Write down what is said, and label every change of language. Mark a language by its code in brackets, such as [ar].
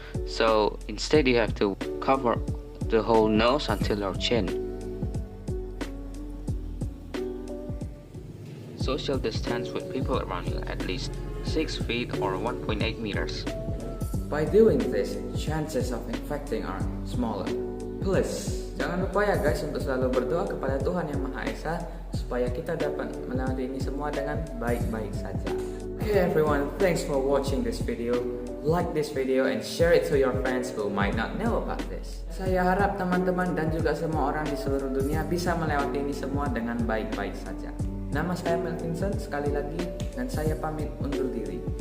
[en] So instead you have to cover the whole nose until your chin. Social distance with people around you at least 6 feet or 1.8 meters. By doing this, chances of infecting are smaller. [id] Plus, jangan lupa ya guys untuk selalu berdoa kepada Tuhan Yang Maha Esa supaya kita dapat melewati ini semua dengan baik-baik saja. [en] Okay everyone, thanks for watching this video. Like this video and share it to your friends who might not know about this. [id] Saya harap teman-teman dan juga semua orang di seluruh dunia bisa melewati ini semua dengan baik-baik saja. Nama saya Mel Vincent sekali lagi dan saya pamit undur diri.